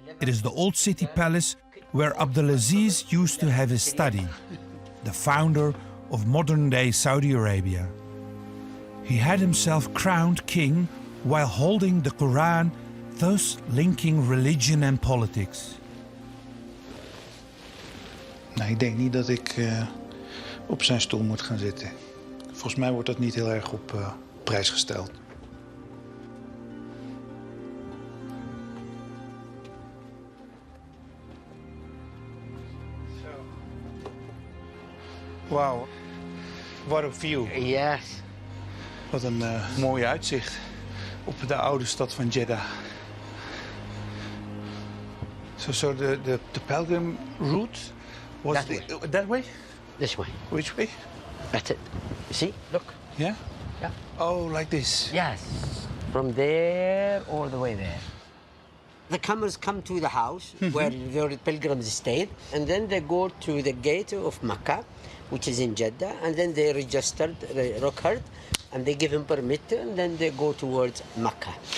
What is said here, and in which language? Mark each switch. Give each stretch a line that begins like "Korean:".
English: It is the old city palace where Abdulaziz used to have his study, the founder of modern-day Saudi Arabia. He had himself crowned king while holding the Quran, thus linking religion and politics.
Dutch: Nou, ik denk niet dat ik op zijn stoel moet gaan zitten. Volgens mij wordt dat niet heel erg op prijs gesteld.
English: Wauw, what a view. Yes.
Dutch: Wat een mooi uitzicht op de oude stad van Jeddah.
English: So the pilgrim route was that way? This way. Which way? That's it. You see? Look. Yeah? Yeah. Oh, like this? Yes. From there all the way there. The camels come to the house where the pilgrims stayed, and then they go to the gate of Mecca, which is in Jeddah, and then they registered the record, and they give him permit, and then they go towards Mecca.